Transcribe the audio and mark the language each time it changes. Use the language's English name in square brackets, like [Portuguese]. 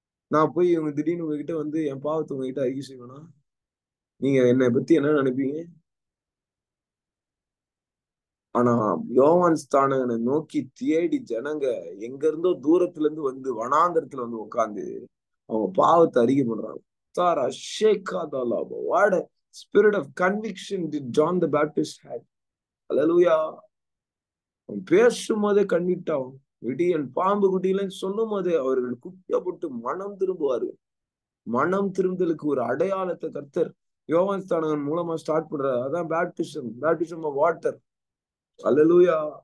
[Tamil] நான் போய் இவங்க திடீர்னு உங்ககிட்ட வந்து என் பாவத்தை உங்ககிட்ட அறிக்கை செய்வேனா? நீங்க என்னை பத்தி என்ன நினைப்பீங்க? ஆனா யோவான் ஸ்தானனை நோக்கி தேடி ஜனங்க எங்க இருந்தோ தூரத்துல இருந்து வந்து வனாந்தரத்துல வந்து உட்கார்ந்து அவங்க பாவத்தை அறிக்கை பண்றாங்க. தாரா ஷேகாதலாபா. [English] What a spirit of conviction did John the Baptist had. [Tamil] அல்லேலூயா. அவன் பேசும்போதே கன்விக்ட் ஆகும். விடியன் பாம்பு குட்டியிலன்னு சொல்லும் போதே அவர்கள் குட்டப்பட்டு மனம் திரும்புவாரு. மனம் திரும்புதலுக்கு ஒரு அடையாளத்தை கர்த்தர் யோவான் ஸ்தானகன் மூலமா ஸ்டார்ட் பண்றாரு. அதான் பேப்டிசம் ஆஃப் வாட்டர். அல்லேலூயா.